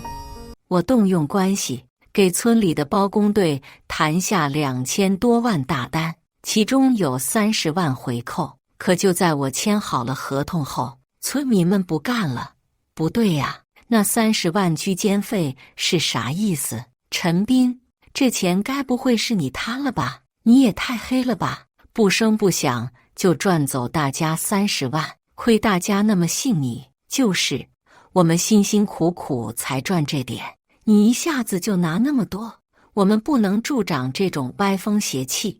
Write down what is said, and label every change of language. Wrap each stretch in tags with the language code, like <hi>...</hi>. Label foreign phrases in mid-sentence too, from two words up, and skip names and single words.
<zh>我動用關係，給村裡的包工隊談下2000多萬大單，其中有30萬回扣。可就在我簽好了合同後，村民們不幹了。不對呀，那30萬居間費是啥意思？陳斌，這錢該不會是你貪了吧？你也太黑了吧！不聲不響就賺走大家30萬，虧大家那麼信你。就是我們辛辛苦苦才賺這點，你一下子就拿那麼多，我們不能助長這種歪風邪氣。</zh>